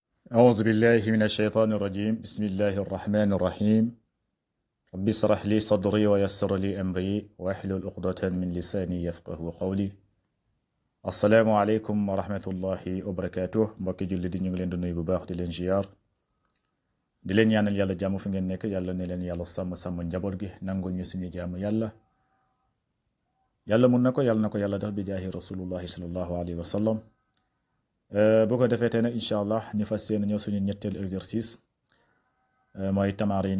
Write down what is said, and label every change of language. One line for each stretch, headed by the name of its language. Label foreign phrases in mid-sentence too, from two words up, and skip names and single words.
Arabic: أعوذ بالله من الشيطان الرجيم بسم الله الرحمن الرحيم رب اشرح لي صدري ويسر لي أمري واحلل عقدة من لساني يفقه قولي السلام عليكم ورحمة الله وبركاته
Wolof: mbokki julli di ñu ngi leen di nuyu bu baax di leen ziar di leen ñaanal yàlla jàmm fi ngeen nekk yàlla ne leen yàlla sàmm njaboot gi nangul ñu suñu jàmm yàlla mun na ko yàlla def bi
Arabic: جاه رسول الله صلى الله عليه وسلم
Wolof: bu ko defee tey nag
Arabic: إن شاء الله
Wolof: ñu fas yéene ñëw suñu ñetteelu exercice mooy tamarin yi